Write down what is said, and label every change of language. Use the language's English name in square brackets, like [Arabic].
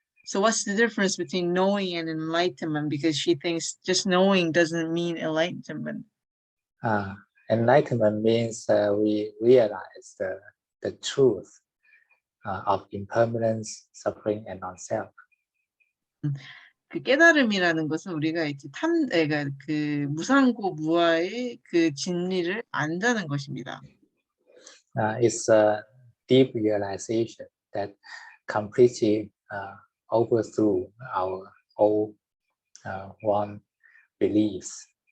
[English] So what's the difference between knowing and enlightenment? Because she thinks just knowing doesn't mean enlightenment. Enlightenment means we realize the truth of impermanence, suffering, and non-self. [Korean] 그 깨달음이라는 것은 우리가 이제 그러니까 그 무상고 무아의 그 진리를 안다는 것입니다. [English] It's a deep realization that completely overthrew our old wrong beliefs.